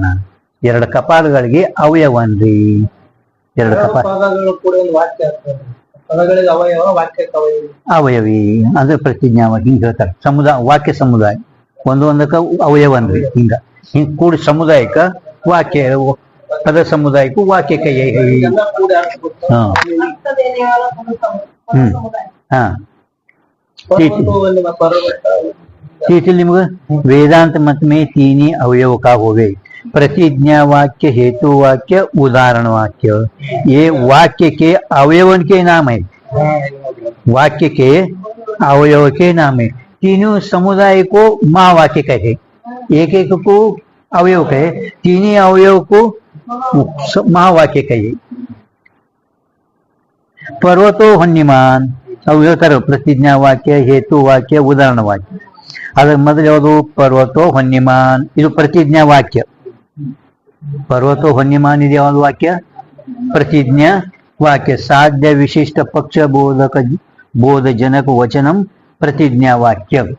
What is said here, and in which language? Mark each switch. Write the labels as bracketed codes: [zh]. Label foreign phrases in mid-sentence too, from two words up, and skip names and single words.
[kn] ಎರಡು ಕಪಾಲಗಳಿಗೆ ಅವಯವ ಅನ್ರಿ, ಎರಡು ಕಪಾಲ ಅವಯವಿ ಅಂದ್ರೆ ಪ್ರತಿಜ್ಞಾವಾಗಿ ಹಿಂಗ ಹೇಳ್ತಾರೆ. ಸಮುದಾಯ ವಾಕ್ಯ ಸಮುದಾಯ ಒಂದೊಂದಕ್ಕ ಅವಯವ ಅನ್ರಿ, ಹಿಂಗ ಹಿಂಗ್ ಕೂಡಿ ಸಮುದಾಯಕ ವಾಕ್ಯ, ಪದ ಸಮುದಾಯಕ್ಕೂ ವಾಕ್ಯ ಕೈ. [hi] ಹಾ ಹಾ निम्ग वेदांत मत में तीन अवयव का होवे, प्रतिज्ञा वाक्य, हेतु वाक्य, उदाहरण वाक्य. ये वाक्य के अवयवन के नाम है, वाक्य के अवयव के नाम है. तीनों समुदाय को महावाक्य कहे, एक एक को अवयव कहे, तीन अवयव को महावाक्य कहे. [sa] पर्वतो हन्यमान [kn] ಅವು ಹೇಳ್ತಾರೆ ಪ್ರತಿಜ್ಞಾ ವಾಕ್ಯ, ಹೇತು ವಾಕ್ಯ, ಉದಾಹರಣ ವಾಕ್ಯ. ಅದ್ರ ಮೊದಲು ಯಾವುದು [sa] ಪರ್ವತೋ ಹೊನ್ಯಮಾನ್, [kn] ಇದು ಪ್ರತಿಜ್ಞಾ ವಾಕ್ಯ. [sa] ಪರ್ವತೋ ಹೊನ್ಯಮಾನ್ [kn] ಇದು ಯಾವುದು ವಾಕ್ಯ? ಪ್ರತಿಜ್ಞಾ ವಾಕ್ಯ. [sa] ಸಾಧ್ಯ ವಿಶಿಷ್ಟ ಪಕ್ಷ ಬೋಧಕ ಬೋಧಜನಕ ವಚನಂ ಪ್ರತಿಜ್ಞಾ ವಾಕ್ಯ.